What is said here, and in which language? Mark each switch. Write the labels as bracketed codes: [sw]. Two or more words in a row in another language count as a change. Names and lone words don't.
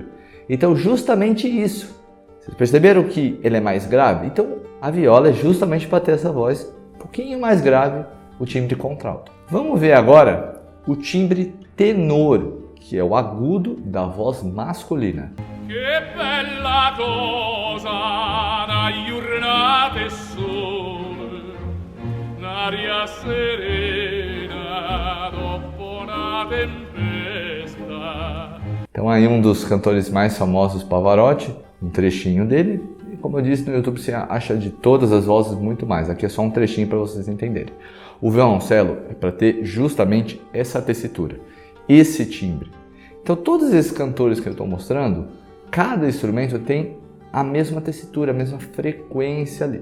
[pt] Então justamente isso. Vocês perceberam que ele é mais grave? Então a viola é justamente para ter essa voz um pouquinho mais grave, o timbre contralto. Vamos ver agora o timbre tenor, que é o agudo da voz masculina. [nap] Que bella cosa na giornata e sole, n'aria serena dopo una tempesta. [pt] Então aí um dos cantores mais famosos, Pavarotti, um trechinho dele. E como eu disse, no YouTube você acha de todas as vozes muito mais. Aqui é só um trechinho para vocês entenderem. O violoncelo é para ter justamente essa tessitura, esse timbre. Então todos esses cantores que eu estou mostrando, cada instrumento tem a mesma tessitura, a mesma frequência ali.